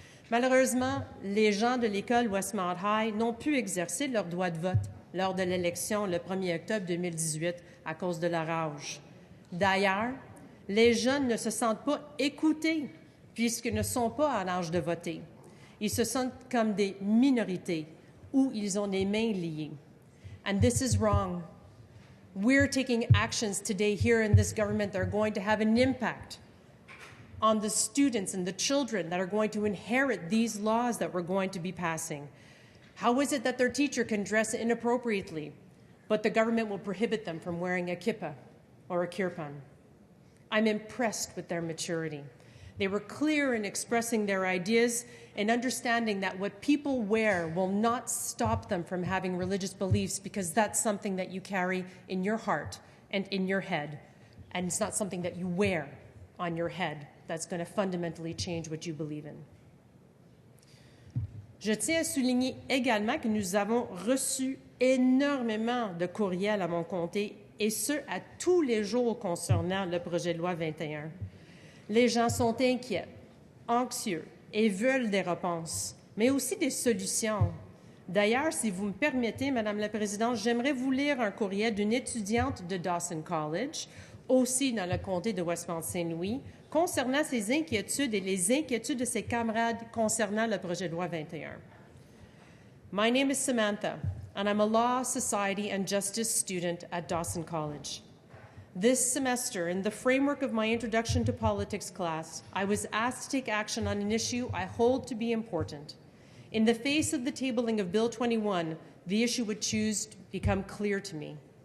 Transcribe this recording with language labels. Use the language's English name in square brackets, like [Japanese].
[French] Malheureusement, les gens de l'école Westmount High n'ont pu exercer leur droit de vote lors de l'élection le 1er octobre 2018 à cause de leur âge. D'ailleurs, les jeunes ne se sentent pas écoutés puisqu'ils ne sont pas en âge de voter. Ils se sentent comme des minorités ou ils ont les mains liées. [English] And this is wrong. We're taking actions today here in this government that are going to have an impact on the students and the children that are going to inherit these laws that we're going to be passing. How is it that their teacher can dress inappropriately, but the government will prohibit them from wearing a kippah or a kirpan? I'm impressed with their maturity. They were clear in expressing their ideas and understanding that what people wear will not stop them from having religious beliefs because that's something that you carry in your heart and in your head, and it's not something that you wear on your head that's going to fundamentally change what you believe in. [French] Je tiens à souligner également que nous avons reçu énormément de courriels à mon comté, et ce, à tous les jours concernant le projet de loi 21. Les gens sont inquiets, anxieux et veulent des réponses, mais aussi des solutions. D'ailleurs, si vous me permettez, Madame la Présidente, j'aimerais vous lire un courriel d'une étudiante de Dawson College, aussi dans le comté de Westmount-Saint-Louis, concernant ses inquiétudes et les inquiétudes de ses camarades concernant le projet de loi 21. [English] My name is Samantha, and I'm a law, society, and justice student at Dawson College. This semester, in the framework of my Introduction to Politics class, I was asked to take action on an issue I hold to be important. In the face of the tabling of Bill 21, the issue would choose to become clear to me.